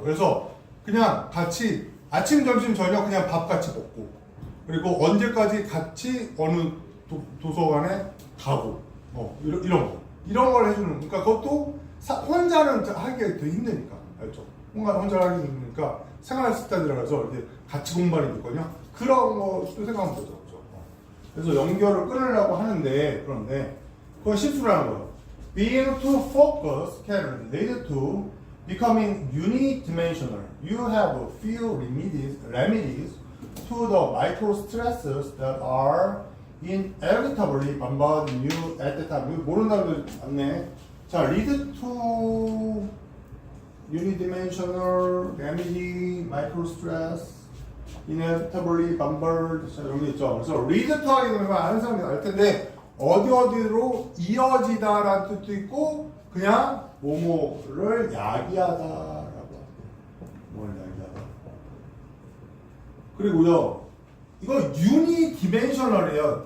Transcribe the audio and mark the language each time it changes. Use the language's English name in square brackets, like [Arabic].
[Korean] 그래서 그냥 같이 아침, 점심, 저녁 그냥 밥 같이 먹고 그리고 언제까지 같이 어느 도서관에 가고 이런 걸 해주는 그러니까 그것도 혼자는 하기가 되게 힘드니까 알죠? 혼자 하기 힘드니까 생활 스타디라고 해서 이렇게 같이 공부하는 게 있거든요. 그런 것도 생각하면 되죠. 그래서 연결을 끊으려고 하는데 그런데 그건 실수라는 거예요. [English] Being too focused can lead to becoming unidimensional. You have a few remedies to the micro stresses that are inevitably bombarding you at the time. [Korean] 모르는 사람들 많네. [English] 자, lead to unidimensional remedy, microstress, inevitably bumbled. [Korean] 자, 여기 있죠. 그래서 lead to 하게 되면 아는 사람이 알 텐데 어디로 이어지다라는 뜻도 있고 그냥 뭐뭐를 야기하다라고 합니다. 뭘 야기하다. 그리고요, 이거 유니디멘셔널이에요.